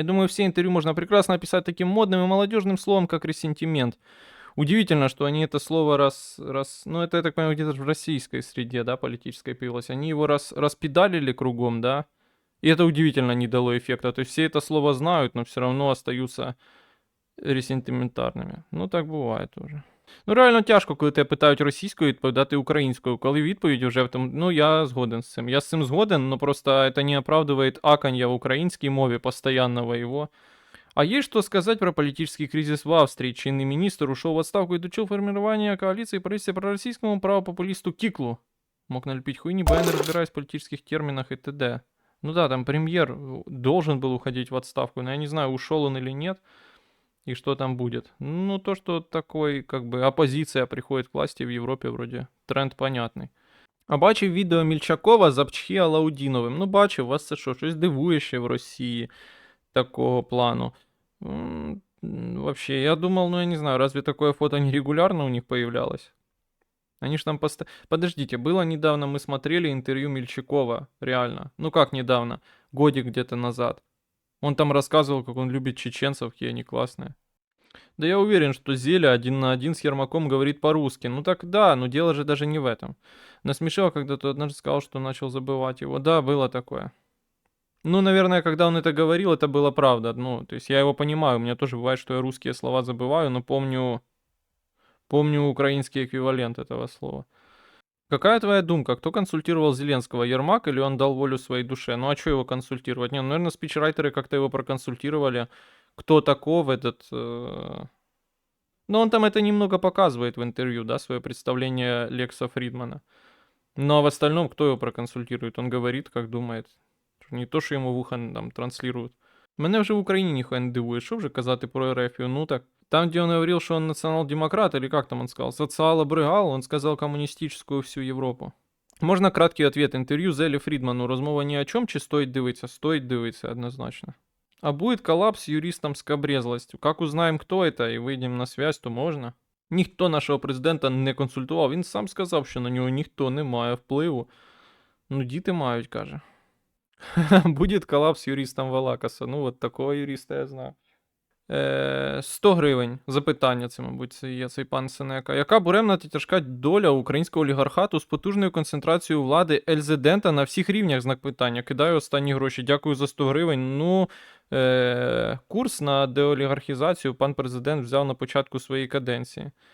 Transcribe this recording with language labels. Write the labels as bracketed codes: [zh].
[ru] Я думаю, все интервью можно прекрасно описать таким модным и молодежным словом, как ресентимент. Удивительно, что они это слово ну это, я так понимаю, где-то в российской среде, да, политической появилось. Они его распедалили кругом, да, и это удивительно не дало эффекта. То есть все это слово знают, но все равно остаются ресентиментарними. [uk] Ну так буває тоже. Ну, реально тяжко, коли тебе питають російською відповідати українською. Коли відповідь вже в тому, ну, я згоден з цим. Я з цим згоден, но просто це [ru] не оправдывает аканья [uk] в українській мові, [ru] постоянного его. А есть что сказать про политический кризис в Австрии? Чинный министр ушел в отставку и дочел формирование коалиции правительства пророссийскому правопопулисту Киклу. Мог налепить хуйни, бо я не разбираюсь в политических терминах и т.д. Ну да, там премьер должен был уходить в отставку, но я не знаю, ушел он или нет. И что там будет? Ну, то, что такой, как бы, оппозиция приходит к власти в Европе, вроде тренд понятний. [uk] А бачив відео Мільчакова з Апчхі Алаудіновим. Ну, бачив, вас це що, щось дивує ще в Росії такого плану. [ru] Вообще, я думал, ну, я не знаю, разве такое фото нерегулярно у них появлялось? Они ж там Подождите, было недавно, мы смотрели интервью Мельчакова, реально. Ну, как недавно? Годик где-то назад. Он там рассказывал, как он любит чеченцев, какие они классные. Да я уверен, что Зеля 1 на 1 с Ермаком говорит по-русски. Ну так да, но дело же даже не в этом. Насмешил, когда тот однажды сказал, что начал забывать его. Да, было такое. Ну, наверное, когда он это говорил, это было правда. Ну, то есть я его понимаю. У меня тоже бывает, что я русские слова забываю, но помню украинский эквивалент этого слова. Какая твоя думка? Кто консультировал Зеленского? Ермак или он дал волю своей душе? Ну а что его консультировать? Не, ну, наверное, спичрайтеры как-то его проконсультировали. Кто таков этот... Ну, он там это немного показывает в интервью, да, свое представление Лекса Фридмана. Но а в остальном, кто его проконсультирует? Он говорит, как думает. [uk] Не то, що йому вуха там транслируют. Мене вже в Україні ніхуя не дивує. Що вже казати про РФ? Ну так. [ru] Там, где он говорил, что он национал-демократ, или как там он сказал, социал-обрыгал, он сказал коммунистическую всю Европу. Можно краткий ответ. [uk] Интервью Зелі Фрідману. Розмова ні о чому, чи стоїть дивитися? Стоїть дивитися, однозначно. [ru] А будет коллапс с юристом Скабрезлостью. Как узнаем, кто это, и выйдем на связь, то можно. [uk] Ніхто нашого президента не консультував. Він сам сказав, що на нього ніхто не має впливу. Ну, діти мають, каже. [ru] Будет коллапс с юристом Валакаса. Ну, от такого юриста я знаю. [uk] 100 гривень. Запитання, це, мабуть, це є цей пан Сенека. Яка буремна та тяжка доля українського олігархату з потужною концентрацією влади ельзидента на всіх рівнях? Знак питання. Кидаю останні гроші. Дякую за 100 гривень. Ну, курс на деолігархізацію пан президент взяв на початку своєї каденції.